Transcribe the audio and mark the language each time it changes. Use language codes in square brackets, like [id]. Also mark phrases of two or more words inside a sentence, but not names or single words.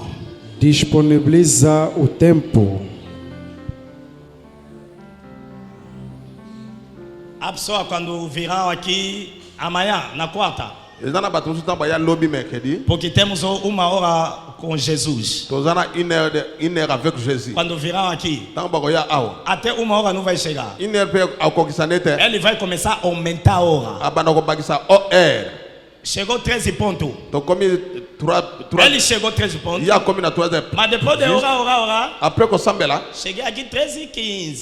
[pt] Disponibiliza o tempo. A pessoa quando virão aqui amanhã, na quarta. Porque temos uma hora com Jesus. [fr] Une heure avec Jésus. [pt] Quando virão aqui, até uma hora não vai chegar. Ele vai começar a aumentar a hora. Chegou 13 pontos. Ele chegou 13 pontos. Mas depois de orar. Cheguei aqui 13h15.